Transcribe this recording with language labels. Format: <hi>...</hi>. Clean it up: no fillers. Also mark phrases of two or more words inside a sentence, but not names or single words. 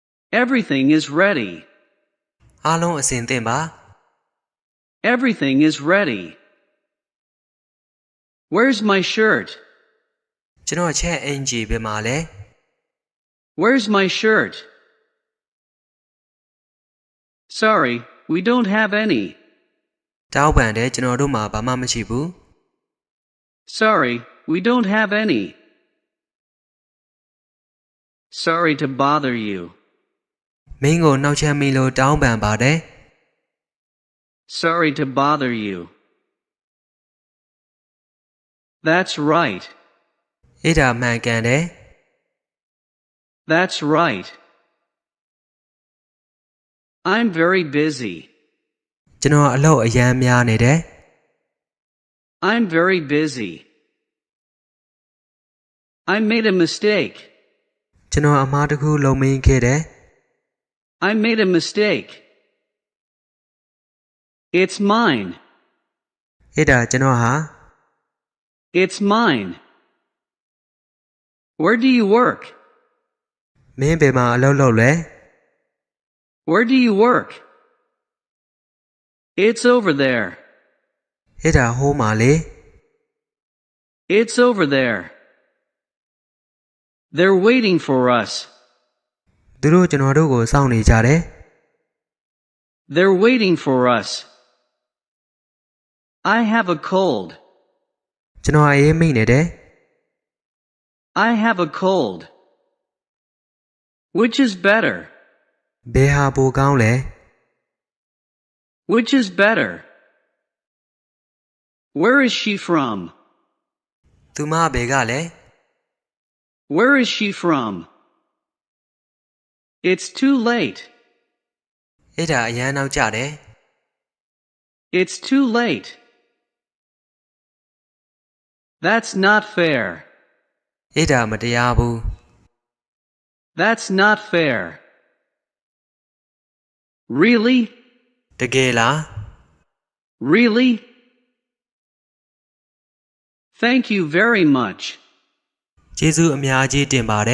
<en>Everything is ready.</en> <my>အားလုံးအဆင်သင့်ပါ</my> <en>Everything is ready. Where's my shirt?</en> <my>ကျွန်တော်ချက်အင်ဂျီဘယ်မှာလဲ</my> <en>Where's my shirt? Sorry, we don't have any.</en> <my>တောင်းပန်တယ်ကျွန်တော်တို့မှာဘာမှမရှိဘူး</my> <en>Sorry, we don't have any. Sorry to bother you.</en> <my>မင်းကိုနှောက်ချက်မိလို့တောင်းပန်ပါတယ်</my> <en>Sorry to bother you. That's right.</en> <my>အဲ့ဒါမှန်ကန်တယ်</my> <en>That's right. I'm very busy.</en> <my>ကျွန်တော်အလုပ်အရမ်းများနေတယ်</my> <en>I'm very busy. I made a mistake.</en> <my>ကျွန်တော်အမှားတစ်ခုလုပ်မိခဲ့တယ်</my> <en>I made a mistake. It's mine.</en> <my>အဲ့ဒါကျွန်တော်ဟာ</my> <en>It's mine. Where do you work?</en> <my>မင်းဘယ်မှာအလုပ်လုပ်လဲ</my> <en>Where do you work? It's over there.</en> <my>အဲ့ဒါဟိုးမှာလေ</my> <en>It's over there. They're waiting for us.</en> <my>သူတို့ကျွန်တော်တို့ကိုစောင့်နေကြတယ်</my> <en>They're waiting for us. I have a cold.</en> <my>ကျွန်တော်အေးမိနေတယ်</my> <en>I have a cold. Which is better?</en> <my>ဘယ်ဟာပိုကောင်းလဲ</my> <en>Which is better? Where is she from?</en> <my>သူမဘယ်ကလဲ</my> <en>Where is she from? It's too late.</en> <my>အဲ့ဒါအရန်နောက်ကျတယ်</my> <en>It's too late. That's not fair.</en> <my>အဲ့ဒါမတရားဘူး</my> <en>That's not fair. Really?</en> <my>တကယ်လား</my> <en>Really? Thank you very much.</en> <my>ကျေးဇူးအများကြီးတင်ပါတယ်</my>